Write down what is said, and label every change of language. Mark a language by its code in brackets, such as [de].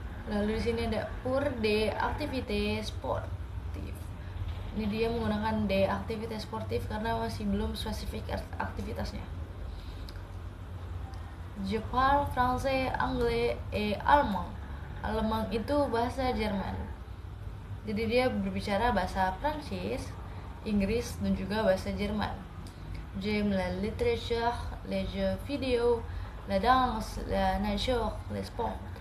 [id] Lalu di sini ada [fr] pour des activités sportives. [id] Ini dia menggunakan [fr] des activités sportives [id] karena masih belum spesifik aktivitasnya. [fr] Je parle français, anglais, et allemand. [id] Allemand itu bahasa Jerman. Jadi dia berbicara bahasa Prancis, Inggris, dan juga bahasa Jerman. [fr] J'aime la littérature, les jeux vidéo, la danse, la nature, les sports.